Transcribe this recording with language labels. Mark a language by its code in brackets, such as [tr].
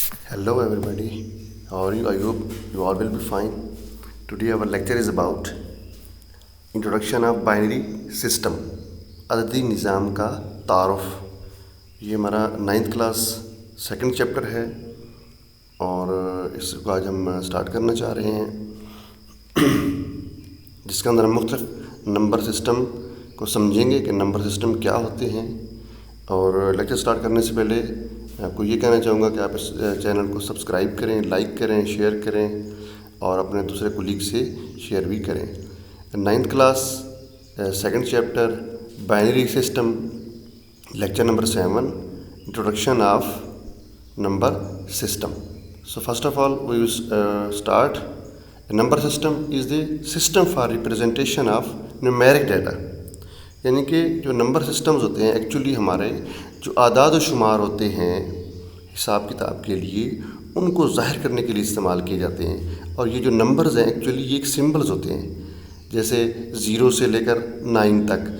[en] Hello everybody, how are you? I hope you all will be fine. Today our lecture is about Introduction of Binary System, [hi] अददी निज़ाम का तारुफ। ये हमारा 9th class second chapter है और इसको आज हम स्टार्ट करना चाह रहे हैं, जिसके अंदर हम मुख्तलिफ नंबर सिस्टम को समझेंगे कि नंबर सिस्टम क्या होते हैं। और लेक्चर स्टार्ट करने से पहले आपको ये कहना चाहूँगा कि आप इस चैनल को सब्सक्राइब करें, लाइक करें, शेयर करें और अपने दूसरे कोलीग से शेयर भी करें। 9th class second chapter binary system, lecture number 7, introduction of number system. [en] So first of all we will start. A number system is the system for representation of numeric data। [hi] यानी कि जो number systems होते हैं actually हमारे जो आदाद व शुमार होते हैं हिसाब किताब के लिए, उनको ज़ाहिर करने के लिए इस्तेमाल किए जाते हैं। और ये जो नंबर्स हैं एक्चुअली ये एक सिंबल्स होते हैं, जैसे 0 से लेकर 9 तक।